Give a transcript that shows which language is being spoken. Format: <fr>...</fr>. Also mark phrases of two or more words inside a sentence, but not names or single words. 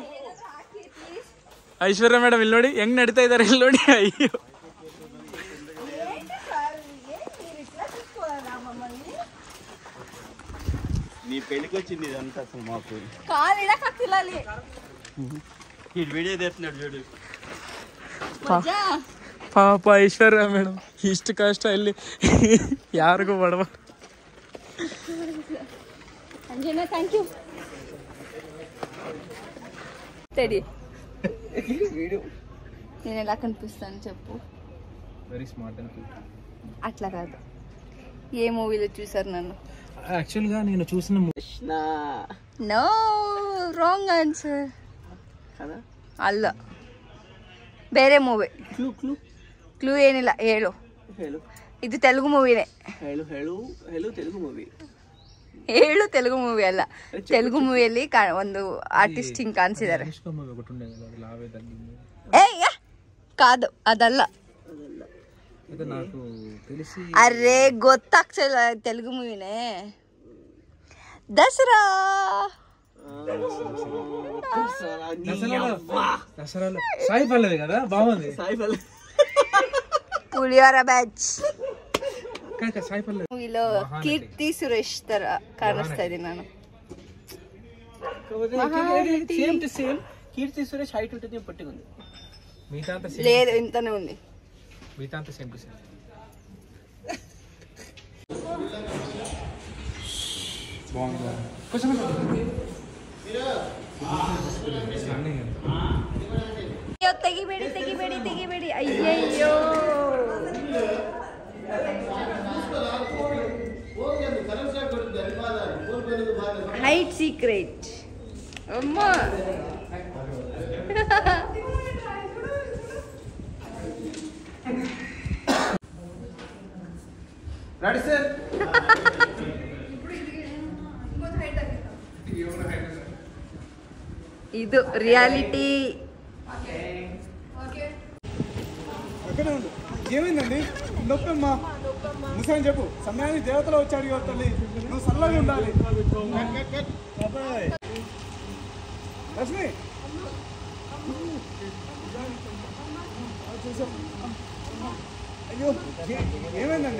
<kn>ಐಶ್ವರ್ಯ ಮೇಡಮ್ ಇಲ್ಲಿ ನೋಡಿ ಹೆಂಗ್ ನಡೀತಾ ಇದಾರೆ. ಇಲ್ಲಿ ನೋಡಿ, ಅಯ್ಯೋ</kn> <te>నీ పెళ్ళికి వచ్చింది ఇదంతా అసలు మాకు</te> <kn>ಕಾಲು ಇಡಕಕ್ಕಿಲ್ಲ ಅಲ್ಲಿ.</kn> <te>ఈ వీడియో తీస్తున్నాడు చూడు.</te> <kn>ಪಾಪ ಐಶ್ವರ್ಯ ಮೇಡಮ್ ಇಷ್ಟು ಕಷ್ಟ ಇಲ್ಲಿ ಯಾರಿಗೂ ಬಡವ. ಅಂಜನಾ</kn> <en>thank you.</en> <te>తడి నేను ఎలా కనిపిస్తాను చెప్పు.</te> <en>very smart and cute.</en> <te>అట్లా కాదు, ఏ మూవీలో చూసారు నన్ను? యాక్చువల్గా నేను చూసిన</te> <en>no, wrong answer.</en> <kn>ಅಲ್ಲ, ಬೇರೆ ಮೂವಿ. ಕ್ಲೂ ಏನಿಲ್ಲ, ಹೇಳು. ಇದು ತೆಲುಗು ಮೂವಿನೇ. ಹೇಳು ತೆಲುಗು ಮೂವಿ ಅಲ್ಲ. ತೆಲುಗು ಮೂವಿಯಲ್ಲಿ ಒಂದು ಆರ್ಟಿಸ್ಟ್ ಹಿಂಗ್ ಕಾಣಿಸಿದ್ದಾರೆ. ಕಾದು ಅದಲ್ಲ. ಅರೆ ಗೊತ್ತಾಗ್ತಿಲ್ಲ, ತೆಲುಗು ಮೂವಿನೇ.</kn> <te>దసరా దసరాలో సాయి పల్లవి కదా బాగుంది. పులిహోర బ్యాచ్ సాయి పల్లవి</te> <kn>మూవీలో కీర్తి సురేష్ ತರ ಕಾಣಿಸ್ತಾ ಇದ್ದೀನಿ ನಾನು.</kn> <en>same to same</en> <te>కీర్తి సురేష్ హైట్ ఉంటుంది, పొట్టిగా ఉంది. మిగతా అంతా లేదు ఇంతనే ఉంది. మిగతా అంతా</te> <en>same to same.</en> <te>బాగుంది. కొంచెం</te> <kn>ತೆಗಿಬೇಡಿ ತೆಗಿಬೇಡಿ ತೆಗಿಬೇಡಿ. ಅಯ್ಯಯ್ಯೋ</kn> <en>height secret</en> <kn>ಅಮ್ಮ.</kn> <en>ready sir.</en> <kn>ಇದು ರಿಯಾಲಿಟಿ.</kn> <te>ఏమైందండి? నొప్పమ్మా ముసని చెప్పు. సమయానికి దేవతలు వచ్చాడు కదా తల్లి, నువ్వు సల్లగా ఉండాలి. లక్ష్మి అయ్యో ఏమైందండి?</te>